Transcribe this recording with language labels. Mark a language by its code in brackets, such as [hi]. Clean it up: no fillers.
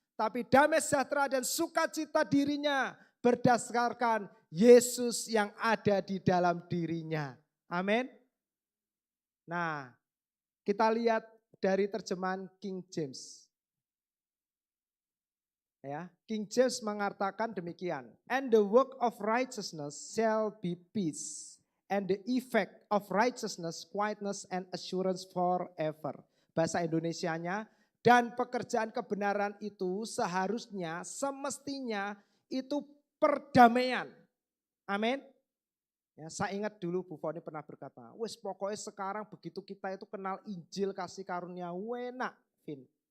[id] Tapi damai sejahtera dan sukacita dirinya berdasarkan Yesus yang ada di dalam dirinya. Amin. Nah, kita lihat dari terjemahan King James. Ya, King James mengatakan demikian. [en] And the work of righteousness shall be peace, and the effect of righteousness quietness and assurance forever. [id] Bahasa Indonesianya, dan pekerjaan kebenaran itu seharusnya, semestinya itu perdamaian. Amin. Ya, saya ingat dulu Bu Foni pernah berkata, wes pokoknya sekarang begitu kita itu kenal Injil kasih karunia, enak, Vin.